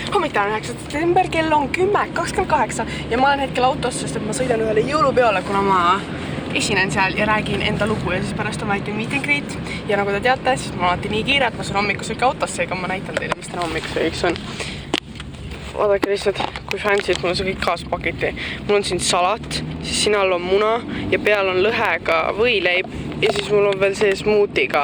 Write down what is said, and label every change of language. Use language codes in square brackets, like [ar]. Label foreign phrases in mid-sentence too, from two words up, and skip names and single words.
[et] Hommikul 9. september, kell on 10:28 ja ma olen hetkel autos, sest et ma sõidan ühele jõulupeole, kuna ma esinen seal ja räägin enda lugu ja siis pärast on väike [en] meet and greet. [et] Ja nagu te teate, siis ma alati nii kiire, et ma saan hommikusöögi autosse, ega ma näitan teile, mis täna hommikusöögiks on. Vaadake lihtsalt, kui fancy, et mul on see kõik kaasa pakiti. Mul on siin salat, siis siin all on muna ja peal on lõhega võileib ja siis mul on veel see smoothiga.